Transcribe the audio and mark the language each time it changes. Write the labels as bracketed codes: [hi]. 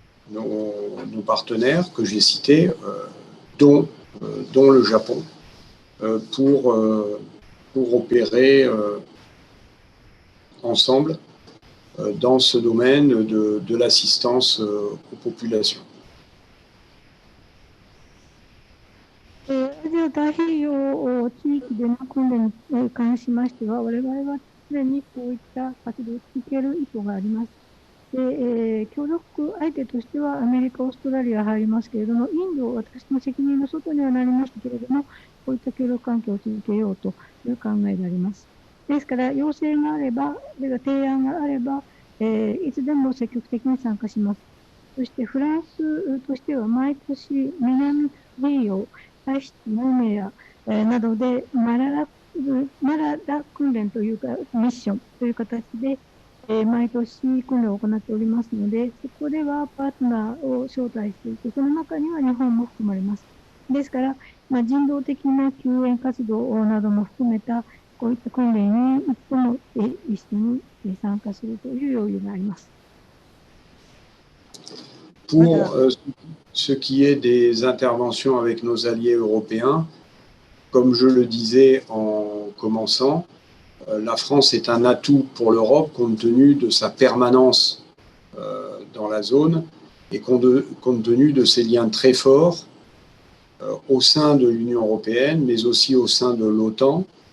[fr] nos partenaires que j'ai cités, dont le Japon, pour opérer ensemble dans ce domaine de l'assistance aux populations. [ja] アジア太平洋地域での訓練に関しましては、我々は常にこういった活動を続ける意図があります。で協力相手としてはアメリカ、オーストラリア入りますけれども、インド、私の責任の外にはなりましたけれども、こういった協力関係を続けようという考えであります。ですから、要請があれば、提案があれば、いつでも積極的に参加します。そしてフランスとしては毎年南米をタイシティ、ノメアなどでマララ訓練というかミッションという形で毎年訓練を行っておりますので、そこではパートナーを招待していて、その中には日本も含まれます。ですから、人道的な救援活動なども含めたこういった訓練にいつも一緒に参加するという余裕があります。 [fr] Pour ce qui est des interventions avec nos alliés européens, comme je le disais en commençant, la France est un atout pour l'Europe compte tenu de sa permanence dans la zone et compte tenu de ses liens très forts au sein de l'Union européenne, mais aussi au sein de l'OTAN.